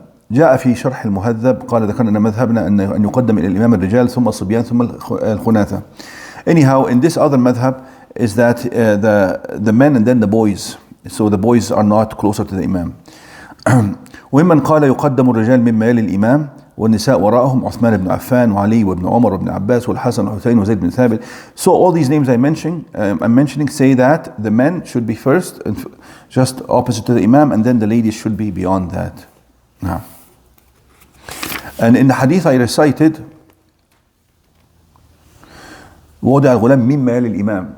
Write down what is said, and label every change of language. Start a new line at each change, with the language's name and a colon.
Arabic: جاء في شرح المهذب قال ذكرنا أن مذهبنا أن يقدم إلى الإمام الرجال ثم الصبيان ثم الخناثة.
English: Anyhow, in this other madhab is that the men and then the boys. So the boys are not closer to the Imam.
Arabic: ومن قال يقدم الرجال مما يلي الإمام والنساء وراءهم عثمان بن عفان وعلي وابن عمر وابن عباس والحسن والحسين وزيد بن ثابت.
English: So all these names I'm mentioning say that the men should be first, just opposite to the Imam, and then the ladies should be beyond that. Now, and in the hadith I recited,
Arabic: وضع الغلام مما يلي الإمام.